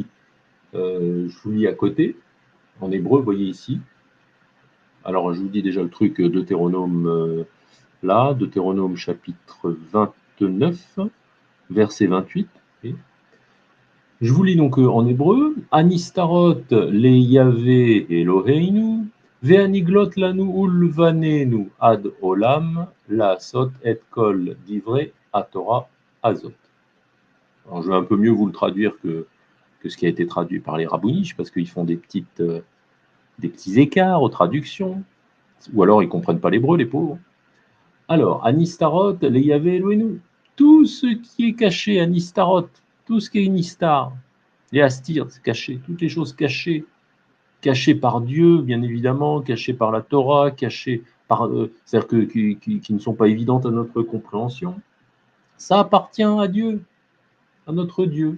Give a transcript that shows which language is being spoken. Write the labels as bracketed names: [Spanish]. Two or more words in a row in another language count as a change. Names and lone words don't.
[French] Je vous lis à côté, en hébreu, vous voyez ici. Alors, je vous dis déjà le truc, Deutéronome, là, Deutéronome chapitre 29, verset 28. Okay. Je vous lis donc en hébreu. [Hebrew] הנסתרות ליהוה אלהינו והנגלות לנו ולבנינו עד עולם לעשות את כל דברי התורה הזאת. [French] Alors, je vais un peu mieux vous le traduire que ce qui a été traduit par les rabbiniches, parce qu'ils font des petits écarts aux traductions, ou alors ils ne comprennent pas l'hébreu, les pauvres. Alors, Anistarot, les Yahvé Elohenu, tout ce qui est caché, Anistarot, tout ce qui est Nistar, les Astir, c'est caché, toutes les choses cachées, cachées par Dieu, bien évidemment, cachées par la Torah, cachées par, c'est-à-dire qui ne sont pas évidentes à notre compréhension, ça appartient à Dieu, à notre Dieu.